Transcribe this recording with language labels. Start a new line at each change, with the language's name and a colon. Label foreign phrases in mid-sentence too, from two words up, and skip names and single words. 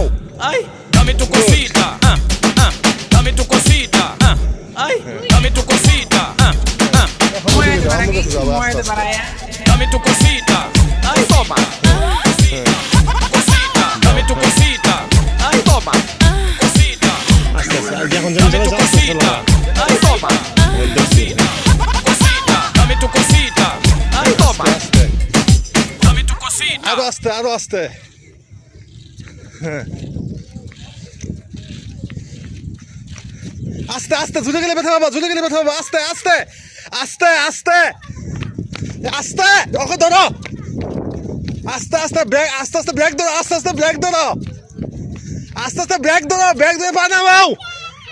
Spanish: Ay, dame tu cosita. Dame tu cosita. Ay, dame tu cosita. Muerde para aquí, muerde para allá. Dame tu cosita. Ay, toma. Cosita. Dame tu cosita. Ay, toma. Cosita.
Bangla: আস্তে আস্তে এখন
Spanish: Dame tu cosita. Ay, toma. Cosita. Cosita. Dame tu cosita. Ay, toma.
Bangla: আস্তে
Spanish: Dame tu cosita.
Bangla: আরো আস্তে আস্তে আস্তে ঝুলে গেলে ব্যথা পাবো আস্তে আস্তে আস্তে আস্তে আস্তে ওকে ধরো আস্তে ব্রেক ধরো ব্রেক ধরে পা নামাও